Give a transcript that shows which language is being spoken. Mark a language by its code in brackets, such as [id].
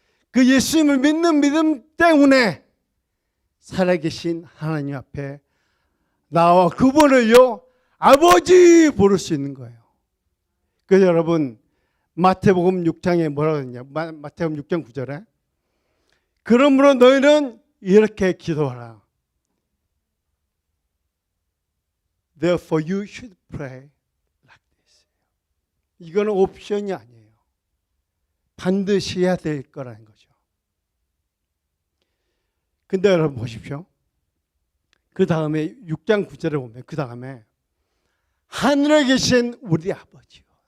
[ko] 그 예수님을 믿는 믿음 때문에 살아계신 하나님 앞에 나와 그분을요 아버지 부를 수 있는 거예요. 그래서 여러분 마태복음 6장에 뭐라고 했냐? 마태복음 6장 9절에 그러므로 너희는 이렇게 기도하라. [en] Therefore you should pray like this. [ko] 이거는 옵션이 아니에요. 반드시 해야 될 거라는 거죠. 근데 여러분 보십시오. 그 다음에 6장 9절에 보면 그 다음에 하늘에 계신 우리 아버지요.